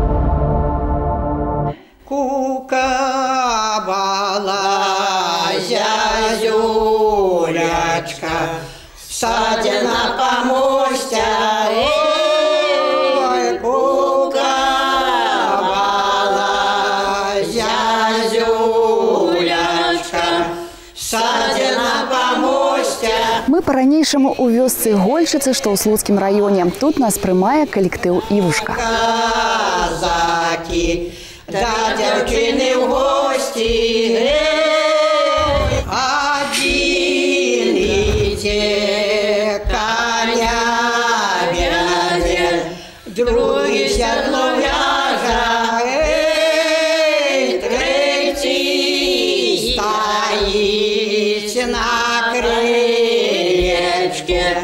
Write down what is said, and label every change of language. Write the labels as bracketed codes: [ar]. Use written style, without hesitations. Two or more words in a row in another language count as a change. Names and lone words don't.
[be] Куковала зязюлячка, садя на помосте, ой, куковала зязюлячка, садя на помосте. Мы по-ранейшаму у вёсцы Гольчыцы, што ў Слуцкім раёне. Тут нас прымае калектыў «Івушка». [ru] Казаки, да девчины в гости, один идет коня вяжет, другой седло вяжет, третий стоит на крылечке.